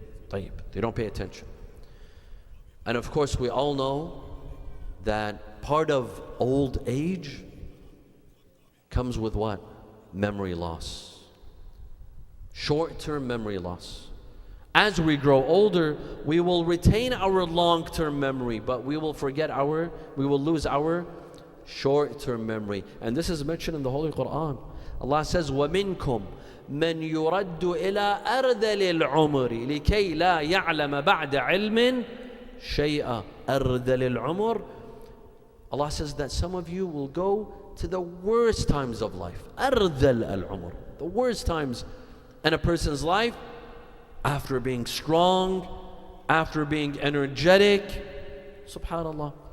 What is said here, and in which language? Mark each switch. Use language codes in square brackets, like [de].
[en] They don't pay attention. And of course, we all know that part of old age comes with what? Memory loss. Short-term memory loss. As we grow older, we will retain our long-term memory, but we will lose our short-term memory. And this is mentioned in the Holy Quran. Allah says, [ar] وَمِنْكُمْ مَنْ يُرَدُّ إِلَىٰ أَرْذَلِ الْعُمُرِ لِكَيْ لَا يَعْلَمَ بَعْدَ عِلْمٍ شَيْئًا. أَرْذَلِ الْعُمُرِ. [en] Allah says that some of you will go to the worst times of life. [ar] أَرْذَلِ الْعُمُرِ. [en] The worst times in a person's life, after being strong, after being energetic. SubhanAllah.